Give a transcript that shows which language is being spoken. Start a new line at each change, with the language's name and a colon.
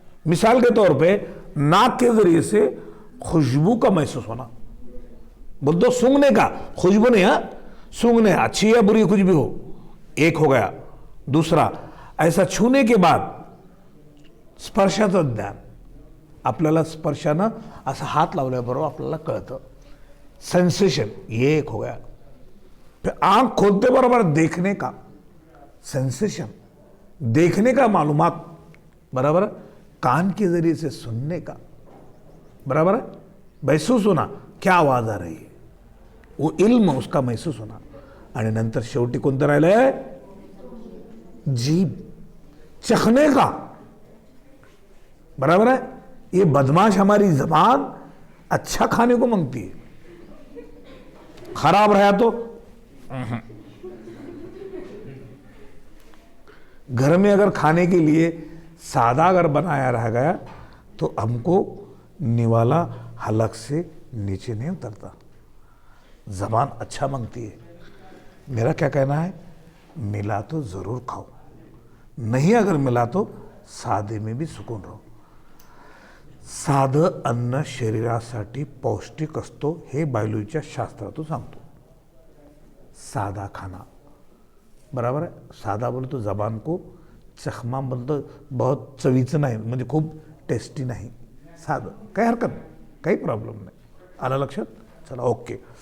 Hindi: मिसाल के तौर पे नाक के जरिए से खुशबू का महसूस होना, बोल दो सूंघने का, खुशबू नहीं, हाँ सूंघने, अच्छी या बुरी कुछ भी हो, एक हो गया. दूसरा, ऐसा छूने के बाद
Marathi: स्पर्शाचं ज्ञान, आपल्याला स्पर्शानं असं हात लावल्याबरोबर आपल्याला कळतं, सेंसेशन,
Hindi: ये एक हो गया. फिर आंख खोलते बराबर देखने का सेंसेशन, देखने का मालूमात, बराबर. कान के जरिए से सुनने का, बराबर है, महसूस होना, क्या आवाज आ रही है, वो इल्म, उसका महसूस होना.
Marathi: आणि नंतर शेवटी कोणतं राहिलंय?
Hindi: जीभ, चखने का, बराबर है. ये बदमाश हमारी जबान अच्छा खाने को मांगती है, खराब रहा तो घर में अगर खाने के लिए सादा अगर बनाया रह गया तो हमको निवाला हलक से नीचे नहीं उतरता. जबान अच्छा मांगती है. मेरा क्या कहना है, मिला तो जरूर खाओ, नहीं अगर मिला तो साधे में भी सुकून रहो.
Marathi: साधं अन्न शरीरासाठी पौष्टिक असतो, हे बायोलॉजीच्या शास्त्रातून सांगतो.
Hindi: सादा खाना, बराबर है.
Marathi: सादा बोलतो तो जबान को, चखमा बोलतो बहुत चवीचं नाही, म्हणजे खूप टेस्टी नाही, साधं, काही हरकत नाही, काही प्रॉब्लेम नाही. आलं लक्षात? चला ओके.